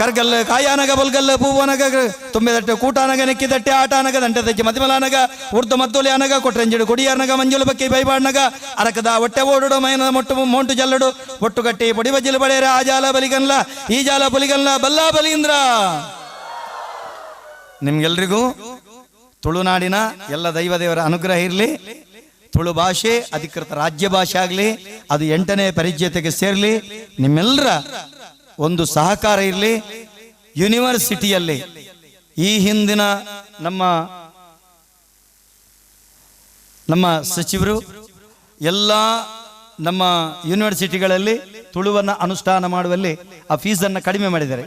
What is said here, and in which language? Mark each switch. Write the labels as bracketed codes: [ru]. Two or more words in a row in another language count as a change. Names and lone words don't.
[tcy] ಕರ್ಗಲ್ಲ ಕಾಯಾನಗ ಬಲ್ಗಲ್ಲ ಪೂವನಗ ತುಂಬಿದಟ್ಟೆ ಕೂಟಾನಗ ನೆಕ್ಕಿದಟ್ಟೆ ಆಟಾನಗ ದಂಟೆ ತೆಚ್ಚಿ ಮತಿಮಲಾನಗ ಉರ್ದು ಮದ್ದೊಲಿ ಅನಗ ಕೊಟ್ರಂಜಿಡು ಕೊಡಿಯಾರ್ನಗ ಮಂಜುಲು ಬಕ್ಕಿ ಬೈಬಾಡ್ನಗ ಅರಕದ ಹೊಟ್ಟೆ ಓಡುಡು ಮೈನದ ಮೊಟ್ಟು ಮೋಂಟು ಜಲ್ಲಡು ಒಟ್ಟು ಗಟ್ಟಿ ಪೊಡಿ ಬಜ್ಜಿಲು ಬಡೇರ ಆ ಜಾಲ ಬಲಿಗನ್ಲ ಈ ಜಾಲ ಬಲಿಗನ್ಲ ಬಲ್ಲಾ ಬಲೀಂದ್ರ. [kn] ನಿಮ್ಗೆಲ್ರಿಗೂ ತುಳುನಾಡಿನ ಎಲ್ಲ ದೈವ ದೇವರ ಅನುಗ್ರಹ ಇರಲಿ. ತುಳು ಭಾಷೆ ಅಧಿಕೃತ ರಾಜ್ಯ ಭಾಷೆ ಆಗಲಿ, ಅದು 8ನೇ ಪರಿಚಯತೆಗೆ ಸೇರಲಿ. ನಿಮ್ಮೆಲ್ಲರ ಒಂದು ಸಹಕಾರ ಇರಲಿ. ಯೂನಿವರ್ಸಿಟಿಯಲ್ಲಿ ಈ ಹಿಂದಿನ ನಮ್ಮ ಸಚಿವರು ಎಲ್ಲ ನಮ್ಮ ಯೂನಿವರ್ಸಿಟಿಗಳಲ್ಲಿ ತುಳುವನ್ನು ಅನುಷ್ಠಾನ ಮಾಡುವಲ್ಲಿ ಆ ಫೀಸನ್ನು ಕಡಿಮೆ ಮಾಡಿದ್ದಾರೆ.